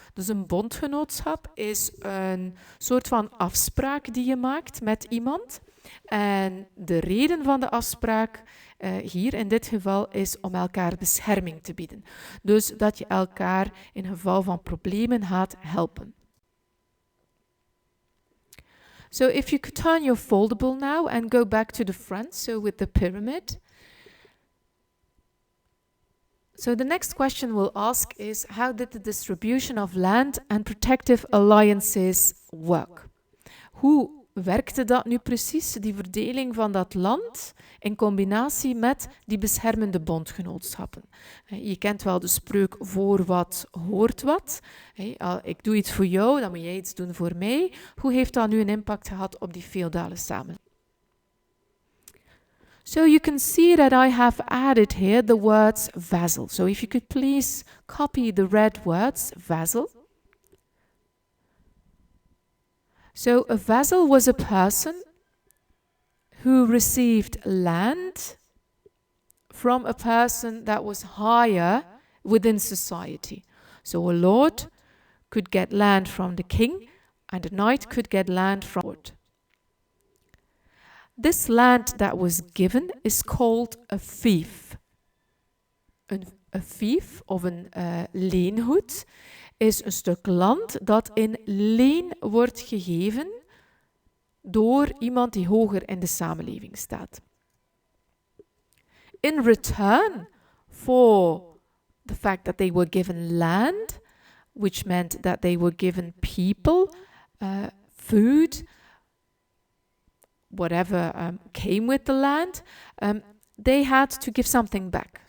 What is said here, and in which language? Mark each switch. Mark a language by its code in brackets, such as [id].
[nl] Dus een bondgenootschap is een soort van afspraak die je maakt met iemand. En de reden van de afspraak hier in dit geval is om elkaar bescherming te bieden. Dus dat je elkaar in geval van problemen gaat helpen. [en] So if you could turn your foldable now and go back to the front, so with the pyramid. So the next question we'll ask is, how did the distribution of land and protective alliances work? [nl] Hoe werkte dat nu precies, die verdeling van dat land, in combinatie met die beschermende bondgenootschappen? Je kent wel de spreuk, voor wat hoort wat. Ik doe iets voor jou, dan moet jij iets doen voor mij. Hoe heeft dat nu een impact gehad op die feodale samenleving? [en] So you can see that I have added here the words vassal. So if you could please copy the red words, vassal. So a vassal was a person who received land from a person that was higher within society. So a lord could get land from the king, and a knight could get land from the lord. This land that was given is called a fief. [nl] A fief, of een leengoed, is een stuk land dat in leen wordt gegeven door iemand die hoger in de samenleving staat. [en] In return for the fact that they were given land, which meant that they were given people, food, whatever came with the land, they had to give something back.